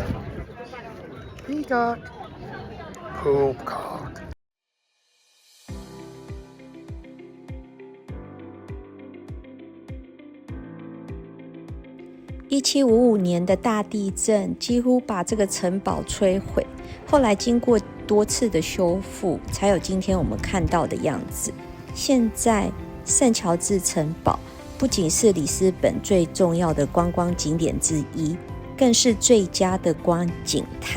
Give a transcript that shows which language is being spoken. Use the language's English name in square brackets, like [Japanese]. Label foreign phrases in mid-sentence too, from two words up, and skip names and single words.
[English] Peacock. Poopcock. [Chinese] 1755年的大地震幾乎把這個城堡摧毀，後來經過多次的修復，才有今天我們看到的樣子。現在聖喬治城堡不僅是里斯本最重要的觀光景點之一，更是最佳的觀景台。